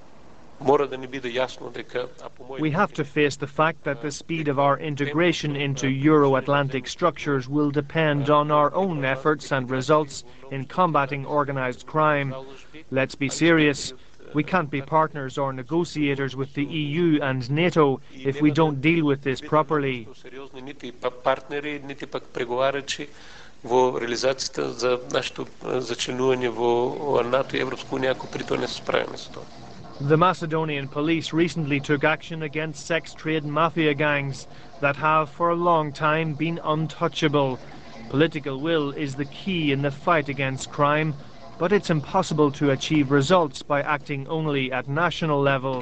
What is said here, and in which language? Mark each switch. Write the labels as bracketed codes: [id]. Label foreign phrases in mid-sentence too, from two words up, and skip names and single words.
[en] We have to face the fact that the speed of our integration into Euro-Atlantic structures will depend on our own efforts and results in combating organised crime. Let's be serious. We can't be partners or negotiators with the EU and NATO if we don't deal with this properly. [mk] во реализацията за нашето зачленуване во НАТО и Европска унија ако при тоа не се справиме со тоа. [en] The Macedonian police recently took action against sex trade mafia gangs that have for a long time been untouchable. Political will is the key in the fight against crime, but it's impossible to achieve results by acting only at national level.